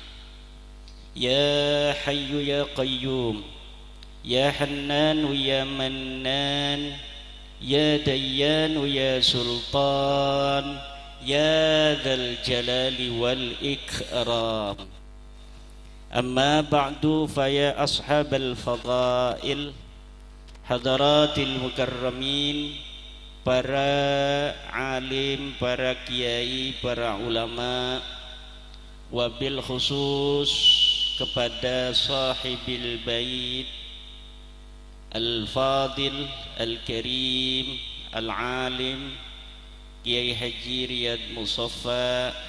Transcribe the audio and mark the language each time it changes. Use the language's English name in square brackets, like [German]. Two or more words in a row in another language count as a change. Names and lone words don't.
[Arabic] يا حي يا قيوم يا حنان يا منان يا ديان يا سلطان يا ذا الجلال والإكرام. أما بعد فيا أصحاب الفضائل حضرات المكرمين, [Indonesian] para alim, para kiai, para ulama, [Arabic] وبالخصوص kepada صاحب البيت الفاضل الكريم العالم Kiai Haji Riyad Mustafa,